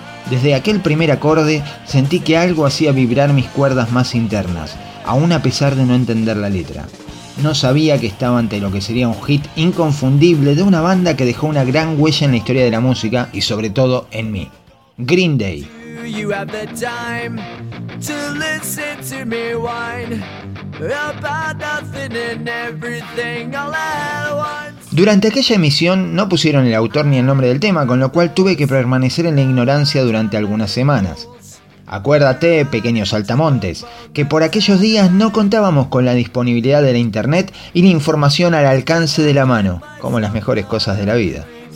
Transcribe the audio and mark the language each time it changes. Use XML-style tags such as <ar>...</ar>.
<es>Desde aquel primer acorde sentí que algo hacía vibrar mis cuerdas más internas, aún a pesar de no entender la letra. No sabía que estaba ante lo que sería un hit inconfundible de una banda que dejó una gran huella en la historia de la música y sobre todo en mí. Green Day.</es> <en>You have the time to listen to me whine about nothing and everything all at once.</en> <es>Durante aquella emisión no pusieron el autor ni el nombre del tema, con lo cual tuve que permanecer en la ignorancia durante algunas semanas. Acuérdate, pequeños saltamontes, que por aquellos días no contábamos con la disponibilidad de la internet y la información al alcance de la mano, como las mejores cosas de la vida.</es>